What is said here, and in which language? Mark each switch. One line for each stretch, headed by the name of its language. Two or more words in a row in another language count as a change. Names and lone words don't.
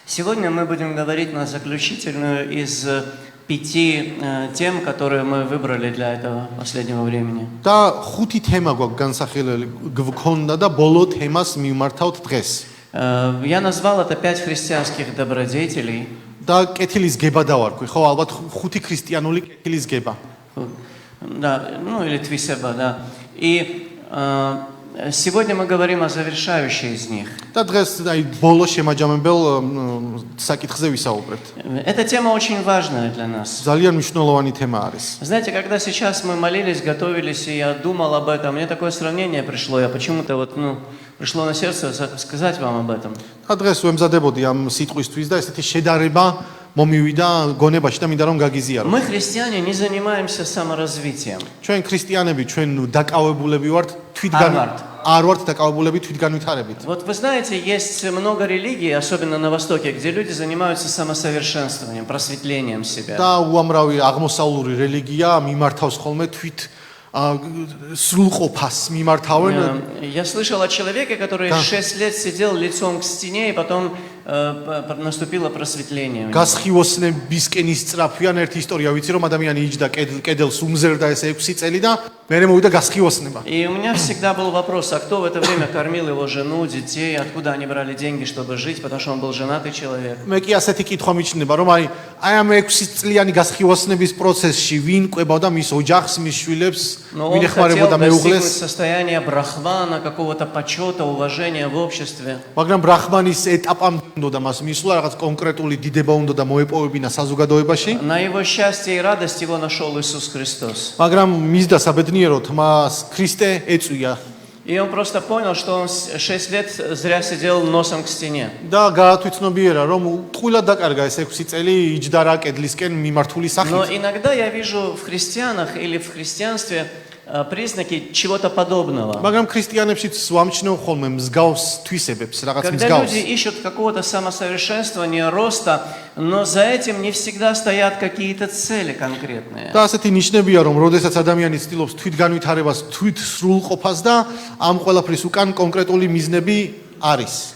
Russian: Сегодня мы будем говорить на заключительную из 5 тем, которые мы выбрали для этого последнего времени.
Georgian: და ხუთი თემა გვაქვს განსახილველი გვქონდა და ბოლო თემას მიმართავთ დღეს.
Russian: Я назвал это 5 христианских добродетелей.
Georgian: და კეთილის გება დავარქვი, ხო, ალბათ ხუთი ქრისტიანული კეთილის გება.
Russian: Да, ну или твисеба, да. И сегодня мы говорим о завершающей из них.
Georgian: და დღეს აი ბოლო შემაჯამებელ საკითხზე ვისაუბრებთ.
Russian: Эта тема очень важная для нас.
Georgian: ძალიან მნიშვნელოვანი თემა არის.
Russian: Знаете, когда сейчас мы молились, готовились, и я думал об этом, мне такое сравнение пришло, я почему-то пришло на сердце сказать вам об этом.
Georgian: და დღეს ვემზადებოდი ამ სიტყვისთვის და ესეთი შედარება მომივიდა გონებაში და მინდა რომ გაგიზიარო.
Russian: Мы, христиане, не занимаемся саморазвитием.
Georgian: ჩვენ ქრისტიანები, ჩვენ დაკავებულები ვართ არ ვართ დაკავებულები თვითგანვითარებით.
Russian: Вот вы знаете, есть много религий, особенно на Востоке, где люди занимаются самосовершенствованием, просветлением себя.
Georgian: და უამრავი აღმოსავლური რელიგია მიმართავს ხოლმე თვით სრულყოფას მიმართავენ.
Russian: Я слышал о человеке, который 6 лет сидел лицом к стене, и потом наступило просветление.
Georgian: გასხივოსნებისკენ ისწრაფვიან ერთი ისტორია ვიცი რომ ადამიანი იჯდა კედელს უმზერდა ეს 6 წელი და მერე მოვიდა გასხივოსნება.
Russian: И у меня всегда был вопрос, а кто в это время кормил его жену, детей, откуда они брали деньги, чтобы жить, потому что он был женатый человек.
Georgian: მე კი ასეთი კითხვა მიჩნდება რომ აი ამ 6 წლიანი გასხივოსნების პროცესში ვინ ყვებავდა მის ოჯახს, მის შვილებს, ვინ ეხმარებოდა მეუღლეს.
Russian: Состояние брахмана, какого-то почета, уважения в обществе.
Georgian: მაგრამ ბრахმანის ეტაპამ უნდა მას მისვლა რაღაც კონკრეტული დიდება უნდა და მოეპოვებინა საზოგადოებაში.
Russian: На его счастье и радость его нашел Иисус Христос.
Georgian: მაგრამ მისდა საბედნიეროდ მას ქრისტე ეწვია.
Russian: И он просто понял, что он 6 лет зря сидел носом к стене.
Georgian: და გაათვითცნობიერა რომ ტყუილად დაკარგა ეს 6 წელი იჯდა რა კედლისკენ მიმართული
Russian: Но
Georgian: სახით.
Russian: иногда я вижу в христианах или в христианстве признаки чего-то подобного.
Georgian: მაგრამ ქრისტიანებშიც ვამჩნევ ხოლმე მსგავს თვისებებს, რაღაც
Russian: Когда
Georgian: მსგავს.
Russian: люди ищут какого-то самосовершенствования, роста, но за этим не всегда стоят какие-то цели конкретные.
Georgian: და ასეთი ნიშნებია რომ როდესაც ადამიანი ცდილობს თვითგანვითარებას, თვით სრულყოფას და ამ ყველაფრის უკან конкретული მიზნები არის.